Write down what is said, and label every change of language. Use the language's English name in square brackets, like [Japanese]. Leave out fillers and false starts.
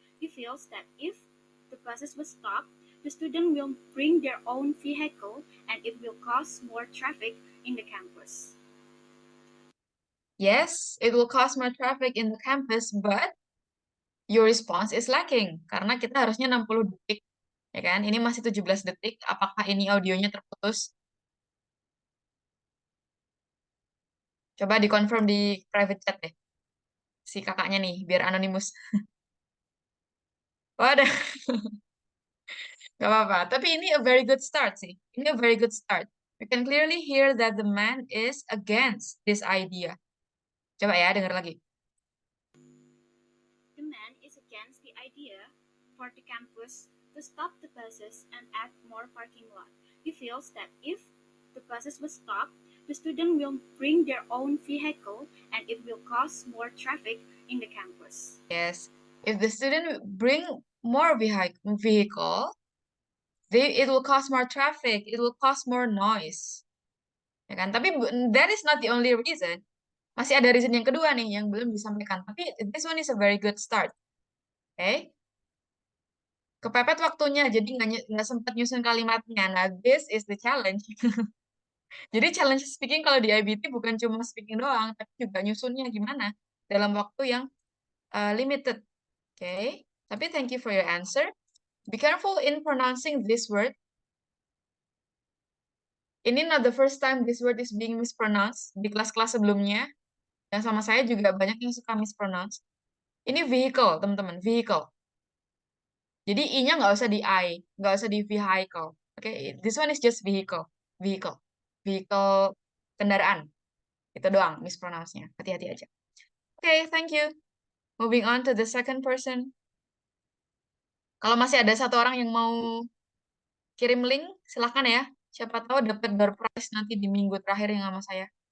[English] He feels that if the buses were stopped, the student will bring their own vehicle and it will cause more traffic in the campus. Yes, it will cause more traffic in the campus, but your response is lacking. [Indonesian] Karena kita harusnya 60 detik. Ya kan? Ini masih 17 detik. Apakah ini audionya terputus? Coba dikonfirm di private chat deh. Si kakaknya nih, biar anonimus. Oh, ada. Gak apa-apa. Tapi ini [English] a very good start [Indonesian] sih. Ini a very good start. [English] You can clearly hear that the man is against this idea. [Indonesian] Coba ya, dengar lagi. [English] The man is against the idea for the campus to stop the buses and add more parking lot. He feels that if the buses were stopped, the student will bring their own vehicle and it will cause more traffic in the campus. Yes. If the student bring more vehicle, it will cause more traffic. It will cause more noise. [Indonesian] Ya kan? Tapi [English] that is not the only reason. [Indonesian] Masih ada reason yang kedua nih yang belum disampaikan. Tapi [English] this one is a very good start. Oke. Okay? [Indonesian] Kepepet waktunya, jadi nggak sempat nyusun kalimatnya. Nah, [English] this is the challenge. [Indonesian] Jadi challenge speaking kalau di IBT bukan cuma speaking doang, tapi juga nyusunnya gimana dalam waktu yang limited. Oke. Okay? Tapi [English] thank you for your answer. Be careful in pronouncing this word. Ini not the first time this word is being mispronounced. [Indonesian] Di kelas-kelas sebelumnya, yang sama saya juga banyak yang suka mispronounce. Ini vehicle, teman-teman, vehicle. Jadi I-nya nggak usah di I, nggak usah di vehicle. Oke, okay? [English] This one is just vehicle, vehicle, vehicle kendaraan. [Indonesian] Itu doang mispronounce-nya. Hati-hati aja. Oke, [English] okay, thank you. Moving on to the second person. [Indonesian] Kalau masih ada satu orang yang mau kirim link, silahkan ya. Siapa tahu dapat door prize nanti di minggu terakhir yang sama saya.